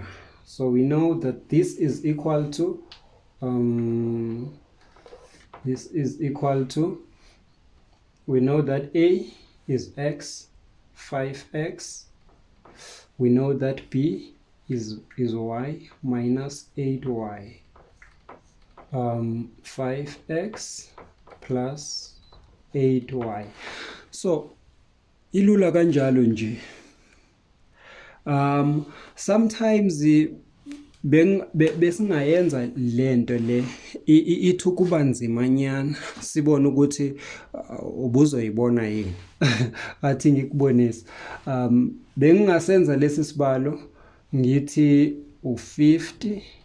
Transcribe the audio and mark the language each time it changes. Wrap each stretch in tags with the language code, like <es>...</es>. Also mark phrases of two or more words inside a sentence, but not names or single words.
<en>So we know that this is equal to we know that a is x, 5x. We know that b is y minus 8y. 5x plus 8y.</en> <zu>So ilula kanjalo nje. Sometimes besingayenza lento le ithi kuba nzimanyana sibone ukuthi ubuzoyibona yini athi ngikubonisa bengingasenza lesi sibalo ngithi u50</zu>